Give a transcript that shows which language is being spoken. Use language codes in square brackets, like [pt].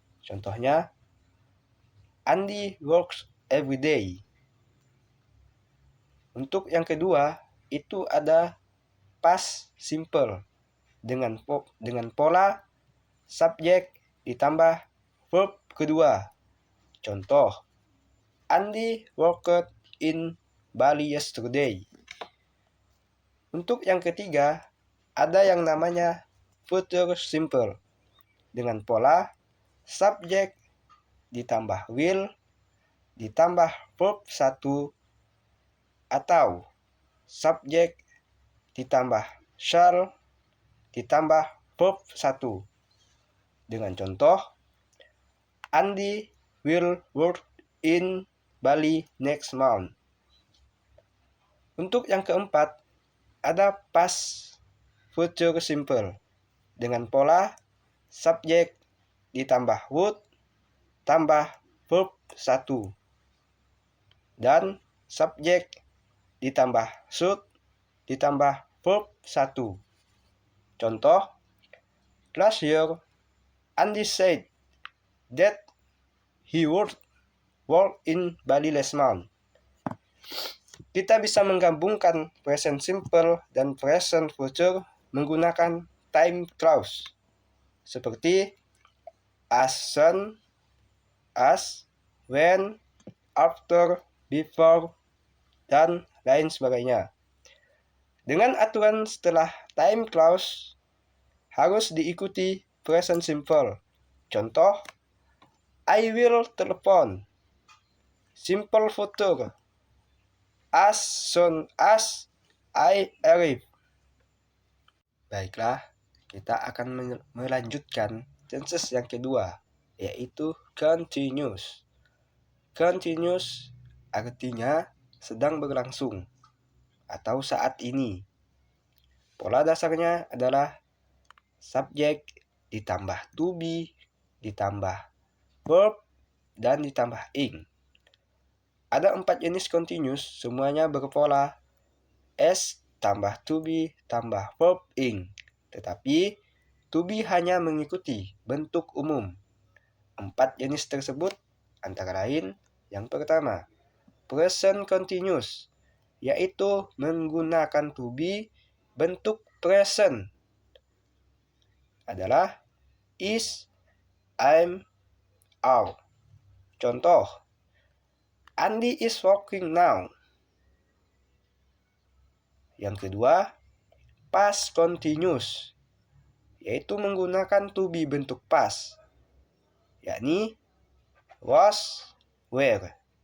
[en] Contohnya, Andy works every day. [id] Untuk yang kedua, itu ada past simple dengan pola subject ditambah verb kedua. [en] Contoh, Andy worked in Bali yesterday. [id] Untuk yang ketiga, ada yang namanya future simple dengan pola subject ditambah will ditambah verb 1 atau subject ditambah shall ditambah verb 1. [en] Dengan contoh, Andy will work in Bali next month. [id] Untuk yang keempat, ada past future simple dengan pola subject ditambah would tambah verb 1 dan subject ditambah should ditambah verb 1. [en] Contoh, last year Andy said that he would work in Bali last month. [id] Kita bisa menggabungkan present simple dan present future menggunakan time clause seperti as soon, as, when, after, before, dan lain sebagainya. Dengan aturan setelah time clause harus diikuti present simple. [en] Contoh, I will telepon. Simple future, as soon as I arrive. [id] Baiklah, kita akan melanjutkan tenses yang kedua, yaitu continuous. Continuous artinya sedang berlangsung atau saat ini. Pola dasarnya adalah subject ditambah to be ditambah verb dan ditambah ing. Ada 4 jenis continuous, semuanya berpola s tambah to be tambah verb ing. Tetapi to be hanya mengikuti bentuk umum. 4 jenis tersebut antara lain, yang pertama, present continuous, yaitu menggunakan to be bentuk present adalah is, I'm, are. [en] Contoh, Andy is working now. [id] Yang kedua, past continuous, yaitu menggunakan to be bentuk past, yakni was, were.